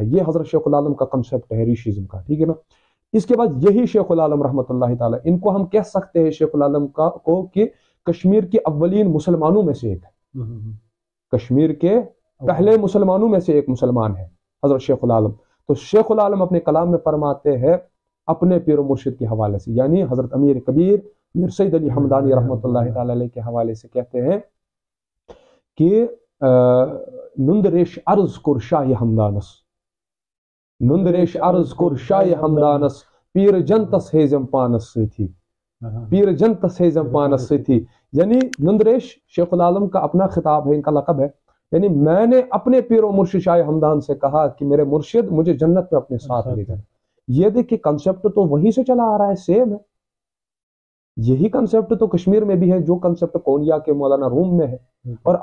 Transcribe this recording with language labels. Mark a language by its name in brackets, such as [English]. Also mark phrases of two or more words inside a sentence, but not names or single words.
[Urdu] یہ حضرت شیخ العالم کا کنسیپٹ ہے ریشیزم کا، ٹھیک ہے نا۔ اس کے بعد یہی شیخ العالم [Arabic] رحمۃ اللہ تعالیٰ، [Urdu] ان کو ہم کہہ سکتے ہیں شیخ العالم کو کہ کشمیر کے اولین مسلمانوں میں سے ایک ہے، کشمیر کے پہلے مسلمانوں میں سے ایک مسلمان ہے حضرت شیخ العالم۔ تو شیخ العالم اپنے کلام میں فرماتے ہیں اپنے پیر و مرشد کے حوالے سے، یعنی حضرت امیر کبیر میر سید علی حمدانی [Arabic] رحمۃ اللہ تعالی علیہ [Urdu] کے حوالے سے کہتے ہیں کہ [Kashmiri] نندریش عرض کر شاہ حمدانس، نندریش عرض کر شاہ حمدانس، پیر جنتس ہیزم پانس سے تھی، پیر جنتس ہیزم پانس سے تھی، [Urdu] یعنی نندریش شیخ العالم کا اپنا خطاب ہے، ان کا لقب ہے، یعنی میں نے اپنے پیر و مرشد شاہ حمدان سے کہا کہ میرے مرشد مجھے جنت میں اپنے ساتھ لے جائیں۔ یہ دیکھیں کنسیپٹ تو وہیں سے چلا آ رہا ہے، سیم ہے، یہی کنسیپٹ تو کشمیر میں بھی ہے جو کنسیپٹ کونیا کے مولانا روم میں ہے، اور